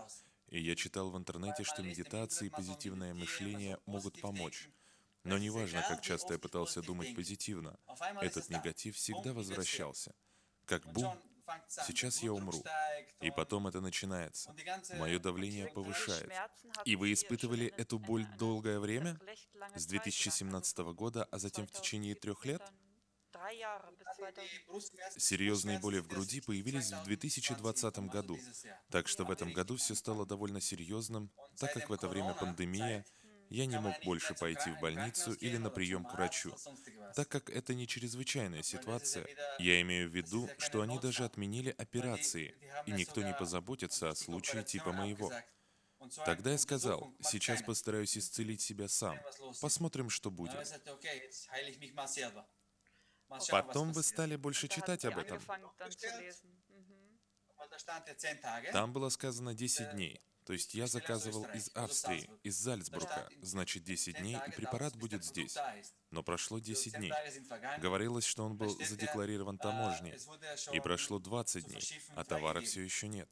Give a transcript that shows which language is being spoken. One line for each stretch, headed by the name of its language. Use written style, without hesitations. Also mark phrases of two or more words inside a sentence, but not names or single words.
Russian: И я читал в интернете, что медитация и позитивное мышление могут помочь. Но неважно, как часто я пытался думать позитивно, этот негатив всегда возвращался. Как бум, сейчас я умру. И потом это начинается. Мое давление
German: Und diese
Russian: повышает.
German: Schmerzen
Russian: И
German: hatten
Russian: вы
German: Sie schon
Russian: испытывали эту боль долгое время?
German: recht lange
Russian: С
German: Zeit lang, also
Russian: 2017
German: von
Russian: года, а затем в течение
German: 2017
Russian: 3 лет?
German: dann 3 Jahre bis 2000.
Russian: Серьезные боли в груди появились в 2020 году. Так что в этом году все стало довольно серьезным, так как в это время пандемия, я не мог больше пойти в больницу или на прием к врачу. Так как это не чрезвычайная ситуация, я имею в виду, что они даже отменили операции, и никто не позаботится о случае типа моего. Тогда я сказал, сейчас постараюсь исцелить себя сам. Посмотрим, что будет.
German: Okay.
Russian: Потом вы стали больше
German: Und da hatten
Russian: читать
German: Sie
Russian: об этом.
German: angefangen dann zu lesen. Mhm.
Russian: Там было сказано 10 дней. То есть я заказывал из Австрии, из Зальцбурга. Значит, 10 дней, и препарат будет здесь. Но прошло 10 дней. Говорилось, что он был задекларирован таможней. И прошло 20 дней, а товара все еще нет.